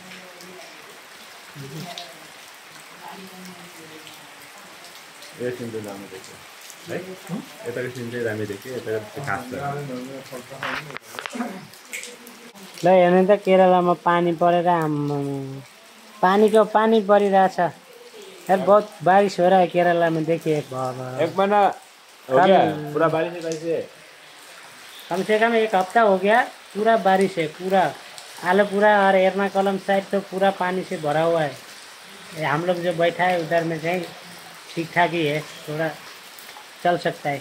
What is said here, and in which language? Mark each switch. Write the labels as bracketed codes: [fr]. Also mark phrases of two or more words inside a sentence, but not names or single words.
[ne] यो सिन चाहिँ राम्रो देखियो है। यताको सिन चाहिँ राम्रो देखियो, यताको खास छ। ल हेर्नु त केरलामा पानी परेर पानी परिरहेछ यार। [hi] बहुत बारिश हो रहा है केरला में, देखिए। एक महीना हो गया पूरा बारिश है कैसे। कम से कम एक हफ्ता हो गया पूरा बारिश है। पूरा आलूपुरा और एर्नाकुलम साइड तो पूरा पानी से भरा हुआ है। हम लोग जो बैठा है उधर में कहीं ठीक ठाक ही है, थोड़ा चल सकता है।